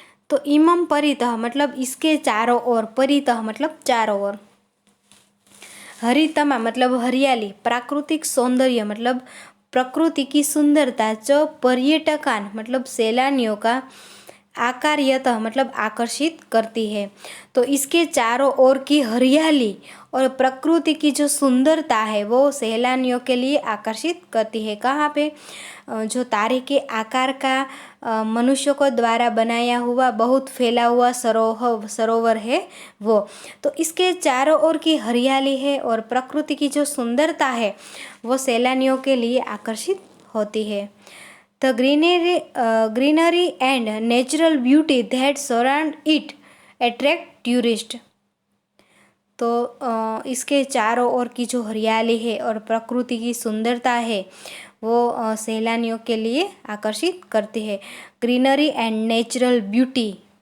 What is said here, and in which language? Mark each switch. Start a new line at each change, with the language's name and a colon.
Hindi: तो इमं परितः मतलब इसके चारों ओर, परितः मतलब चारों ओर, हरितमा मतलब हरियाली, प्राकृतिक सौंदर्य मतलब प्रकृति की सुंदरता, च पर्यटकान मतलब सैलानियों का, आकर्षयतः मतलब आकर्षित करती है। तो इसके चारों ओर की हरियाली और प्रकृति की जो सुंदरता है वो सैलानियों के लिए आकर्षित करती है। कहाँ पे? जो तारे के आकार का मनुष्यों को द्वारा बनाया हुआ बहुत फैला हुआ सरोवर है वो। तो इसके चारों ओर की हरियाली है और प्रकृति की जो सुंदरता है वो सैलानियों के लिए आकर्षित होती है।
English: The greenery and natural beauty that surround it attract tourists।
Hindi: तो इसके चारों ओर की जो हरियाली है और प्रकृति की सुंदरता है वो सैलानियों के लिए आकर्षित करती है।
English: Greenery and natural beauty.